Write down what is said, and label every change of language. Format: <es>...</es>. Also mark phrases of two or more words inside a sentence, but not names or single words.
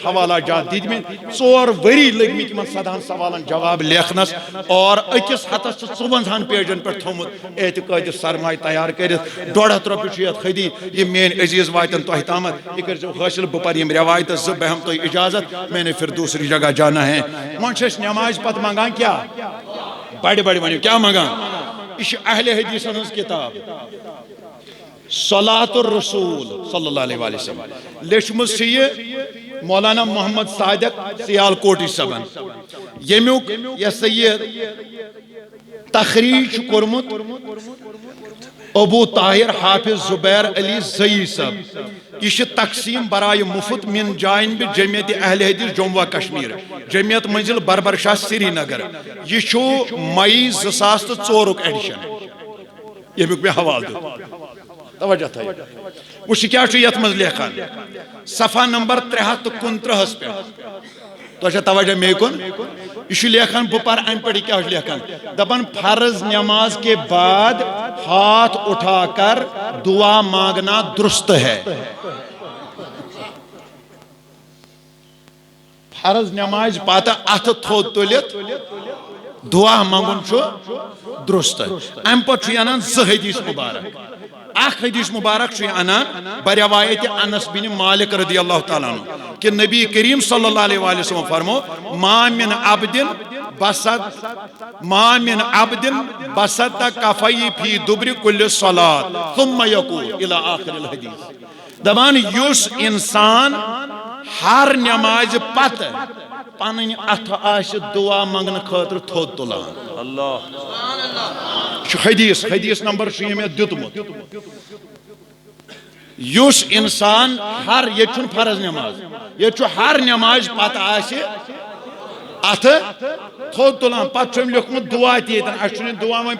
<ks>حوالہ جات دِتمٕتۍ 4 ؤری لٔگۍ مٕتۍ یِمن 100 سوالن جواب لیکھنس اور أکِس ہتس چھُ 54 پیجن پٮ۪ٹھ تھوٚمُت اعتقادِ سرمایہ تیار کٔرِتھ 150 رۄپیہِ چھُ یتھ حدی یِم میٲنۍ عزیز واتن تۄہہِ تامتھ یہِ کٔرۍزیو حٲصِل بہٕ پرٕ یِم روایتہٕ 2 بہٕ ہٮ۪مہٕ تۄہہِ اجازت</ks> <ur>میں نے پھر دوسری جگہ جانا ہے</ur> <ks>وۄنۍ چھِ أسۍ نٮ۪مازِ پتہٕ منگان کیٛاہ بڑِ بڑِ ؤنِو کیٛاہ منگان یہِ چھِ اہلِ حدیثن ہٕنٛز کِتاب صلاۃ الرسول</ks> <ar>صلی اللہ علیہ وسلم</ar> <ks>لیچھمٕژ چھِ یہِ مولانا محمد صادق سیال کوٹی صٲبن ییٚمیُک یہِ ہسا یہِ تخریٖج چھُ کوٚرمُت</ks> <ur>ابو طاہر حافظ زبیر علی زئی صاحب یہ تقسیم برائے مفت من جانب جمعیت اہل حدیث</ur> <ks>جموں و کشمیر جمعیت منزل بربر شاہ سری نگر یہ مئی 2004 ایڈیشن یمیک میں حوالہ دیت توجہ تھا وچھ کیا یت مز لیکھان صفحہ نمبر 329 پہ تو توجہ میں کن یہ لیکھان بپر ام پہ کیا لیکھان دپان</ks> <ur>فرض نماز کے بعد ہاتھ اٹھا کر دعا مانگنا درست ہے</ur> <ks>فرض نماز پتہ اتھ تھوٚد تُلِتھ دعا مانگُن چھُ درست ام پتہٕ چھُ انان 2 حدیث مبارک اخ حدیث مبارک چھُ انان بروایت انس بن مالک</ks> <ar>رضی اللہ تعالیٰ عنہ</ar> <ks>کہ نبی کریم</ks> <ar>صلی اللہ علیہ وسلم</ar> <ks>فرمو</ks> <ar>ما من عبد بسط کفی فی دبر کل صلاة ثم یقول الى آخر الحدیث</ar> <ks>دبان یس انسان ہر نماز پتہ پنن اتھ آس دعا منگن خاطر تھوٚد تُلان اللہ حدیث نمبر چھُ مےٚ دیُتمُت یُس انسان ہر یہ چھُنہٕ فرض نماز یہ چھُ ہر نماز پتہ آسہِ اتھ تھوٚد تُلان پتہٕ چھُ أمۍ لیوٚکھمُت دعا تہِ ییٚتٮ۪ن اَسہِ چھُنہٕ دعا وۄنۍ</ks>